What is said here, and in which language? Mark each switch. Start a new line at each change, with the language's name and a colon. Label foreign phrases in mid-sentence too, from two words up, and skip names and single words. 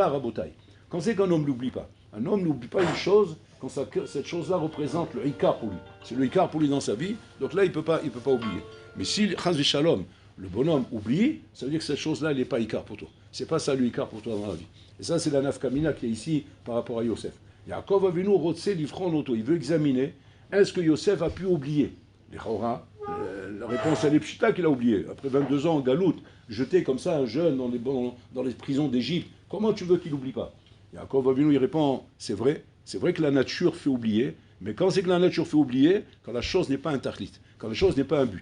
French: Quand c'est qu'un homme ne l'oublie pas? Un homme n'oublie pas une chose quand cette chose-là représente le Icar pour lui. C'est le Icar pour lui dans sa vie, donc là il peut pas oublier. Mais si,
Hebrew: חס ושלום,
French: le bonhomme oublie, ça veut dire que cette chose-là, elle n'est pas Icar pour toi. C'est pas ça le Icar pour toi dans la vie. Et ça, c'est la nafkamina qui est ici par rapport à Yosef.
Hebrew: יעקב אבינו רוצה לבחון אותו.
French: Il veut examiner, est-ce que Yosef a pu oublier les Chora, la réponse elle est pchita qu'il a oublié. Après 22 ans en galoute, jeté comme ça un jeune dans les prisons d'Égypte, comment tu veux qu'il n'oublie pas? Yaakov Avinu, il répond, c'est vrai que la nature fait oublier, mais quand c'est que la nature fait oublier, quand la chose n'est pas un tachlit, quand la chose n'est pas un but.